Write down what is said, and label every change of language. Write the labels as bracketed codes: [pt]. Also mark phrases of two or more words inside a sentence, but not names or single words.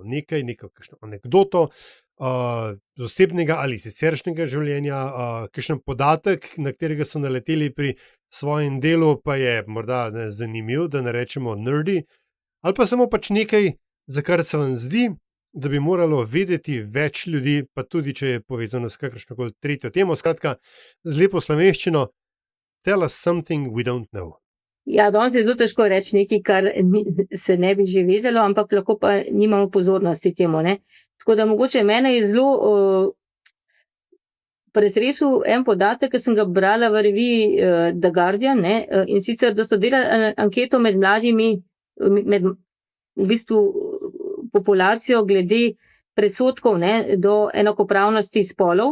[sl] Neko kakšno anekdoto z osebnega ali siceršnjega življenja, kakšen podatek, na katerega so naleteli pri svojem delu, pa je morda zanimiv, da ne rečemo nerdy, ali pa samo pač nekaj, za kar se vam zdi, da bi moralo vedeti več ljudi, pa tudi, če je povezano s kakršnokoli tretjo temo. Skratka, z lepo slovenščino, [en] tell us something we don't know. [sl] Ja, danes je zelo težko reči nekaj, kar se ne bi že vedelo, ampak lahko pa nimamo pozornosti temu. Tako da mogoče mene je zelo pretresel en podatek, ki sem ga brala v reviji The Guardian, in sicer, da so delali anketo med mladimi, med v bistvu populacijo glede predsodkov do enakopravnosti spolov.